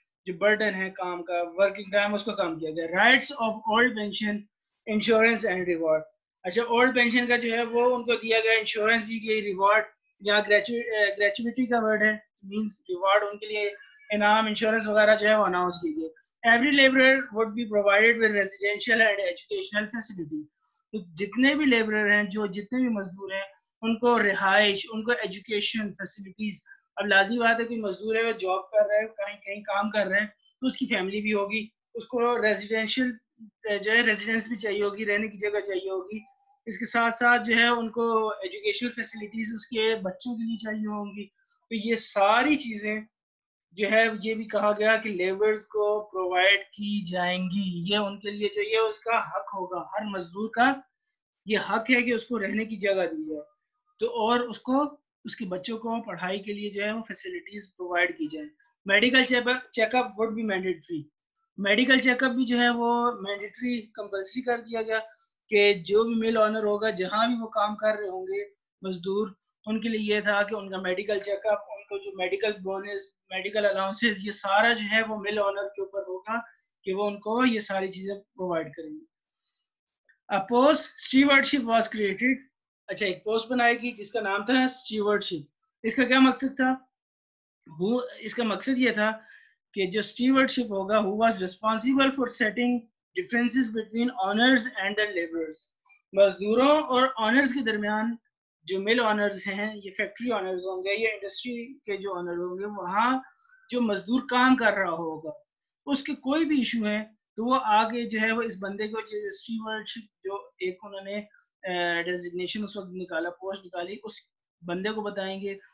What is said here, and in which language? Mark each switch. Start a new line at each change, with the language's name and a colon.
Urdu: جو برڈن ہے کام کا, ورکنگ ٹائم, اس کو کم کیا گیا.
English: Rights of old pension, insurance and reward.
Urdu: اچھا, اولڈ پینشن کا جو ہے وہ ان کو دیا گیا, انشورنس دی گئی, ریوارڈ یا گریچوٹی کا ورڈ ہے, مینس ریوارڈ ان کے لیے انعام, انشورنس وغیرہ جو ہے وہ اناؤنس کی گئی.
English: Every labourer would be provided with residential and educational facility.
Urdu: تو جتنے بھی لیبرر ہیں, جو جتنے بھی مزدور ہیں, ان کو رہائش, ان کو ایجوکیشن فیسلٹیز. اب لازمی بات ہے کوئی مزدور ہے, وہ جاب کر رہا ہے, کہیں کہیں کام کر رہے ہیں, تو اس کی فیملی بھی ہوگی, اس کو ریزیڈینشیل جو ہے ریزیڈنس بھی چاہیے ہوگی, رہنے کی جگہ چاہیے ہوگی. اس کے ساتھ ساتھ جو ہے ان کو ایجوکیشنل فیسلٹیز اس کے بچوں کے لیے چاہیے ہوں گی. تو یہ ساری چیزیں جو ہے یہ بھی کہا گیا کہ لیبرز کو پرووائڈ کی جائیں گی, یہ ان کے لیے جو یہ اس کا حق ہوگا, ہر مزدور کا یہ حق ہے کہ اس کو رہنے کی جگہ دی جائے, تو اور اس کو اس کے بچوں کو پڑھائی کے لیے جو ہے وہ فیسلٹیز پرووائڈ کی جائیں.
English: Medical check up would be mandatory.
Urdu: Medical check up بھی جو ہے وہ مینڈیٹری کمپلسری کر دیا گیا کہ جو بھی مل آنر ہوگا, جہاں بھی وہ کام کر رہے ہوں گے مزدور, ان کے لیے یہ تھا کہ ان کا میڈیکل چیک اپ, ان کو جو میڈیکل بونس, میڈیکل الاؤنسز, یہ سارا جو ہے وہ مل آنر کے اوپر ہوگا کہ وہ ان کو یہ ساری چیزیں پرووائڈ کریں گے.
English: A post stewardship was created.
Urdu: اچھا, ایک پوسٹ بنائی گئی جس کا نام تھا stewardship. اس کا کیا مقصد تھا؟ اس کا مقصد یہ تھا کہ جو stewardship ہوگا,
English: who was responsible for setting differences between owners and the laborers.
Urdu: مزدوروں اور آنرز کے درمیان جو مل آنرز ہیں, یہ فیکٹری آنرز ہوں گے, یہ انڈسٹری کے جو آنر ہوں گے, وہاں جو مزدور کام کر رہا ہوگا اس کے کوئی بھی ایشو ہے تو وہ آگے جو ہے وہ اس بندے کو اسٹیورڈشپ جو ایک انہوں نے ڈیزگنیشن اس وقت نکالا, پوسٹ نکالی, اس بندے کو بتائیں گے.